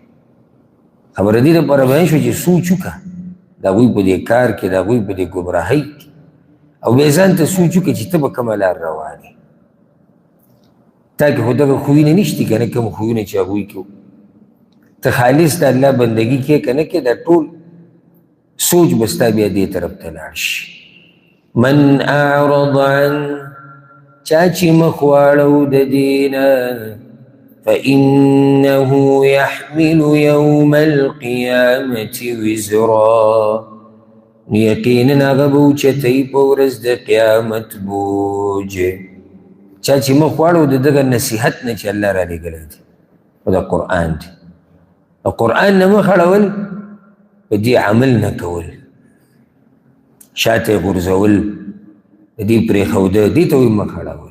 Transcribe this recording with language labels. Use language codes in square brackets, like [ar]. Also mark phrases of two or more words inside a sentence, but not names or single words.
[ps] خبره دې دپاره بیان شوه چې سوچ وکړه د هغوی په دې کار کې، د هغوی په دې ګمراهۍ کې، او بیا ځان ته سوچ وکړه چې ته به کومه لار روان یې. تا کې خو دغه خویونه نشتي که نه، کوم خویونه چې هغوی کې ته خالص د الله بندګي کې که نه کې، دا ټول سوچ به ستا بیا دې طرف ته لاړ شي. [ar] من اعرض عن [ps] چا چې مخ واړو د دې نه [ar] فإنه يحمل يوم القيامة وزرا. [ps] یقینا هغه به اوچتوي په ورځ د قیامت بوج. چا چې مخ واړو د دغه نصیحت نه چې الله را لېږلی دی او د قرآن دی، د قرآن نه مخ اړول په دې عمل نه کول، شاته یې غورځول، د دې پرېښوده، دې ته وایي مخ اړول.